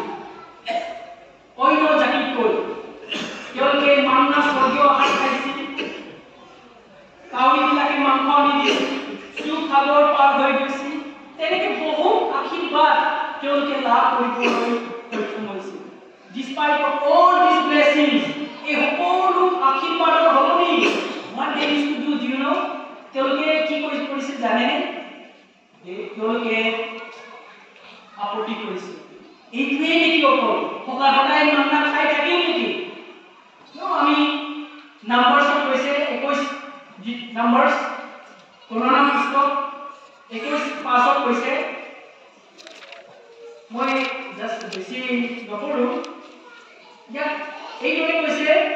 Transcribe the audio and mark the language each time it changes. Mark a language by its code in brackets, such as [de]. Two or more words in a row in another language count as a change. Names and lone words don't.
[as] অন্য জাতিতকৈ তেওঁলোকে মান্না স্বৰ্গীয় আহাৰ খাইছিল, কাউৰীবিলাকে মাংস আনি দিছিল, সাগৰ পাৰ হৈ গৈছিল, তেনেকে বহুত আশীৰ্বাদ তেওঁলোকে লাভ কৰিবলৈ সক্ষম হৈছিল। [en] Despite of all these blessings, [as] এই সকলো আশীৰ্বাদৰ সলনি [en] what they used to do, do you know? [as] তেওঁলোকে কি কৰিছিল জানেনে? তেওঁলোকে আপত্তি কৰিছিল। এইটোৱে নেকি অকল সদায় মান্না খাই থাকিম নেকি? আমি নাম্বাৰ্ছত কৈছে 21 নাম্বাৰ্ছ গণনা পুস্তক 21:5 কৈছে, মই জাষ্ট বেছি নপঢ়ো, ইয়াত এইদৰে কৈছে